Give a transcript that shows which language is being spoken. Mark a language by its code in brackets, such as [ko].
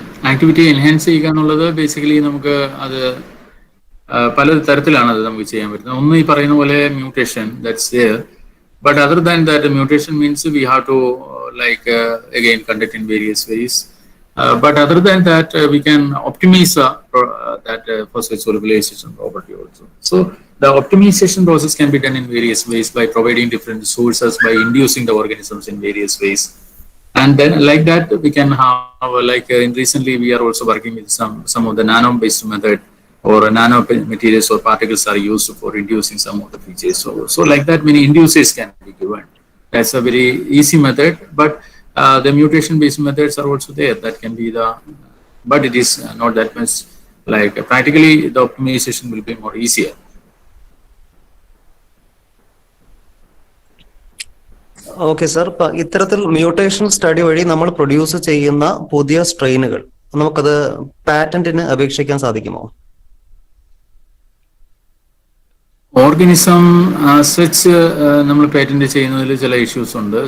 [ml] Activity enhance ചെയ്യുക എന്നുള്ളത് basically നമുക്ക് അത് പല തരത്തിലാണ് അത് നമുക്ക് ചെയ്യാൻ പറ്റുന്നത്. ഒന്ന് ഈ പറയുന്ന പോലെ mutation, [en] That's there. But other than that, mutation means we have to again conduct in various ways. But other than that, we can optimize that phosphate solubilization property also. So the optimization process can be done in various ways by providing different sources, by inducing the organisms in various ways. And then like that, we can have recently we are also working with some of the nano-based method, or nano materials or particles are used for inducing some of the features. So like that, many inducers can be given. That's a very easy method, but the mutation-based methods are also there. That can be but it is not that much practically the optimization will be more easier. [ml] Okay sir, ഇത്തരത്തിൽ mutation study വഴി നമ്മൾ produce ചെയ്യുന്ന പുതിയ സ്ട്രെയിനുകൾ നമുക്കത് പാറ്റന്റിന് അപേക്ഷിക്കാൻ സാധിക്കുമോ? Organism such നമ്മൾ patent ചെയ്യുന്നതിൽ ചില ഇഷ്യൂസ് ഉണ്ട്.